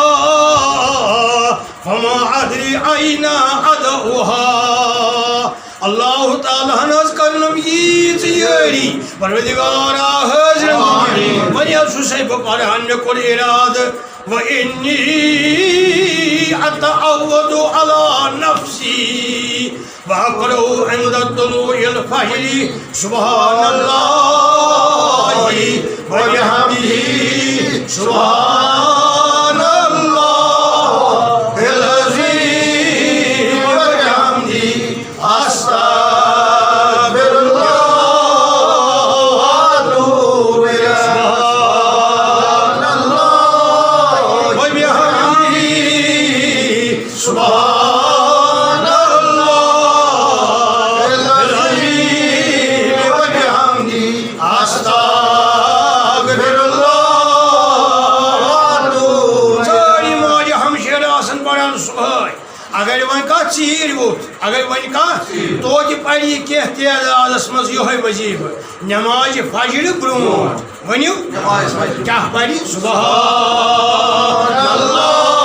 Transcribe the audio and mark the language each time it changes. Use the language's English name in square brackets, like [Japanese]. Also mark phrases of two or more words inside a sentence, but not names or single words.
[Arabic] فما ادری این ادعوها [Kashmiri] اللہ تعالیٰ ہنز کرنم ییٖژ یٲری پروردگارا حضرت وۄنۍ حظ چھُسے بہٕ پران مےٚ کوٚر اِرادٕ [Arabic] وإني أتعود على نفسي وأقرأ عند طلوع الفجر سبحان الله وبحمده سبحان الله العظيم وبحمده أستغفر الله وأتوب إليه سبحان اللہ العظیم وبحمدہ استغفر اللہ [Kashmiri] واتوب ساری ماجہِ ہمشیر آسن پران صبح اگر وۄنۍ کانٛہہ ژیٖرۍ ووٚتھ اگر وۄنۍ کانٛہہ توتہِ پرِ یہِ کینٛہہ تعدادس منٛز یِہوٚے وظیفہٕ نٮ۪مازِ فجرِ برونٛٹھ ؤنِو کیٛاہ پرِ [Arabic] سبحان اللہ